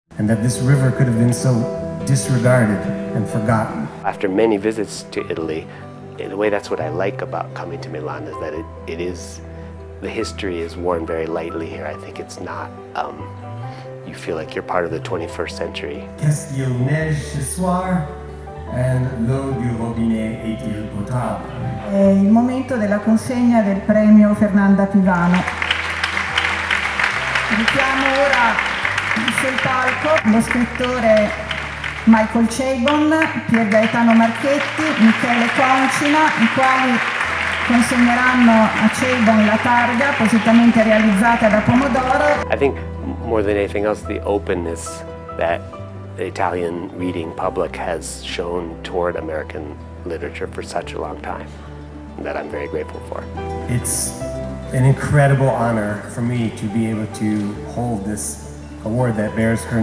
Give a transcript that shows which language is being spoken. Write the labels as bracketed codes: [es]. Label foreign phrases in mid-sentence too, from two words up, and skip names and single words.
[en] that this river could have been so disregarded and forgotten. After many visits to Italy, in a way that's what I like about coming to Milan, is that the history is worn very lightly here. I think it's not, you feel like you're part of the 21st century. [fr] Qu'est-ce qu'il neige ce soir? And l'eau du robinet est-il potable? [it] È il momento della consegna del premio Fernanda Pivano. Richiamo ora sul palco lo scrittore Michael Chabon, Pier Gaetano Marchetti, Michele Concina, i quali consegneranno a Chabon la targa appositamente realizzata da Pomodoro. [en] I think more than anything else, the openness that the Italian reading public has shown toward American literature for such a long time, that I'm very grateful for. It's an incredible honor for me to be able to hold this award that bears her